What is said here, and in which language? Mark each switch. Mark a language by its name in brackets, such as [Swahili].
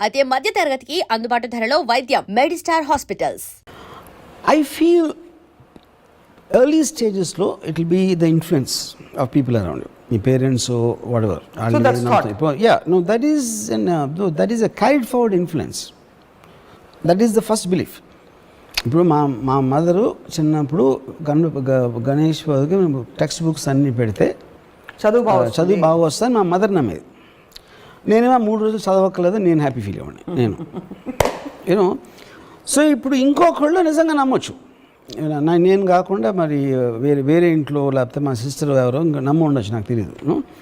[Telugu] అదే మధ్య తరగతికి అందుబాటు ధరలో వైద్యం. Medistar hospitals. [English] I feel early stages లో it will be the influence of people around you, your parents or whatever. So that's thought. Yeah, no, that is that is a carried forward influence. That is the first belief. [Telugu] ఇప్పుడు మా mother చిన్నప్పుడు Ganesh text books అన్నీ పెడితే చదువు బాగా వస్తాను మా mother నమ్మేది. నేనేమో 3 రోజులు చదవక్కర్లేదు, నేను హ్యాపీ ఫీల్ అవ్వండి నేను సో ఇప్పుడు ఇంకొకళ్ళు నిజంగా నమ్మొచ్చు, నేను కాకుండా మరి వేరే ఇంట్లో లేకపోతే మా సిస్టర్ ఎవరో ఇంకా నమ్మ ఉండొచ్చు, నాకు తెలియదు.